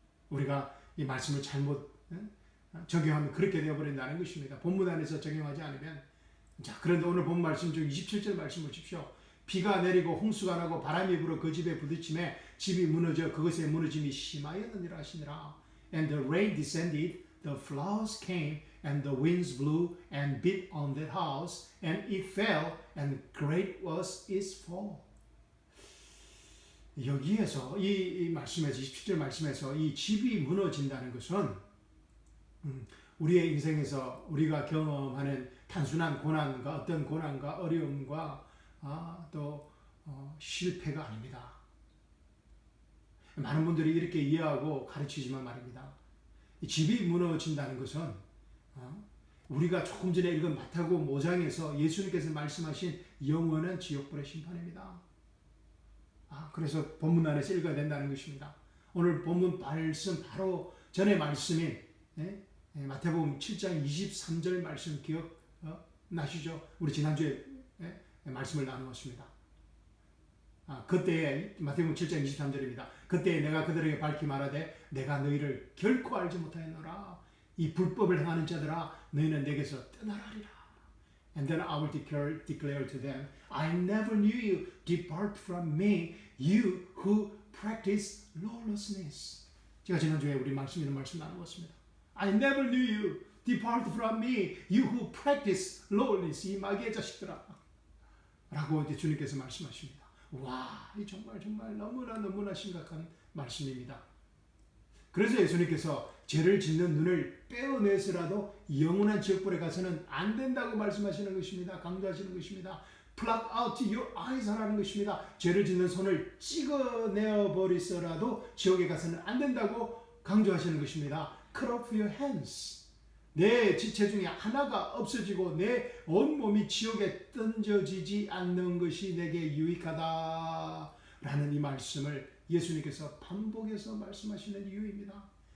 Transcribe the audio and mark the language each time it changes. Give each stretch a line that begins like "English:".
Korean: 우리가 이 말씀을 잘못 적용하면 그렇게 되어버린다는 것입니다. 본문 안에서 적용하지 않으면. 자, 그런데 오늘 본 말씀 중 27절 말씀 보십시오. 비가 내리고 홍수가 나고 바람이 불어 그 집에 부딪힘에 집이 무너져 그것의 무너짐이 심하였느니라 하시니라.
English: And the rain descended, the floods came, and the winds blew and beat on that house, and it fell, and great was its fall.
Korean: 여기에서 이 말씀에서 27절 말씀에서 이 집이 무너진다는 것은 우리의 인생에서 우리가 경험하는 단순한 고난과 어떤 고난과 어려움과 또 실패가 아닙니다. 많은 분들이 이렇게 이해하고 가르치지만 말입니다. 이 집이 무너진다는 것은 우리가 조금 전에 읽은 마태복음 5장에서 예수님께서 말씀하신 영원한 지옥불의 심판입니다. 그래서 본문 안에서 읽어야 된다는 것입니다. 오늘 본문 말씀 바로 전에 말씀인 마태복음 7장 23절 말씀 기억나시죠? 우리 지난주에 말씀을 나누었습니다. 그때에 마태복음 7장 23절입니다. 그때에 내가 그들에게 밝히 말하되 내가 너희를 결코 알지 못하였노라. 이 불법을 행하는 자들아 너희는 내게서 떠나라리라.
English: And then I will declare to them, I never knew you. Depart from me, you who practice lawlessness.
Korean: 제가 지난주에 우리 말씀 나누었습니다.
English: I never knew you. Depart from me, you who practice lawlessness.
Korean: 이 마귀의 자식들아. 라고 이제 주님께서 말씀하십니다. 와, 이 정말 너무나 심각한 말씀입니다. 그래서 예수님께서 죄를 짓는 눈을 빼어내서라도 영원한 지옥불에 가서는 안 된다고 말씀하시는 것입니다. 강조하시는 것입니다.
English: Pluck out your eyes
Korean: 하라는 것입니다. 죄를 짓는 손을 찍어내어 버리서라도 지옥에 가서는 안 된다고 강조하시는 것입니다.
English: Cut off your hands.
Korean: 내 지체 중에 하나가 없어지고 내 온몸이 지옥에 던져지지 않는 것이 내게 유익하다라는 이 말씀을 예수님께서 반복해서 말씀하시는 이유입니다.